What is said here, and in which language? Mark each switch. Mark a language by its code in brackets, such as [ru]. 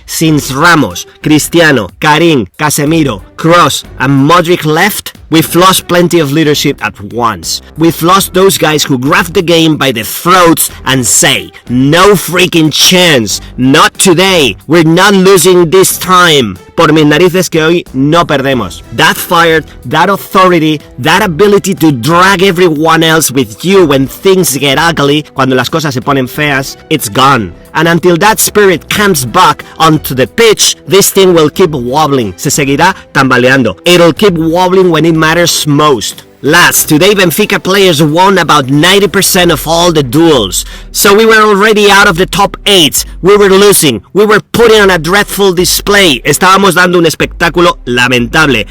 [en] Since Ramos, Cristiano, Karim, Casemiro, Kroos and Modric left, we've lost plenty of leadership at once. We've lost those guys who grab the game by the throats and say, no freaking chance, not today, we're not losing this time. [es] Por mis narices que hoy no perdemos. [en] That fire, that authority, that ability to drag everyone else with you when things get ugly, [es] cuando las cosas se ponen feas, [en] it's gone. And until that spirit comes back onto the pitch, this thing will keep wobbling. [es] Se seguirá tambaleando. [en] It'll keep wobbling when it matters most. Lads, today Benfica players won about 90% of all the duels. So we were already out of the top 8. We were losing. We were putting on a dreadful display. [es] Estábamos dando un espectáculo lamentable.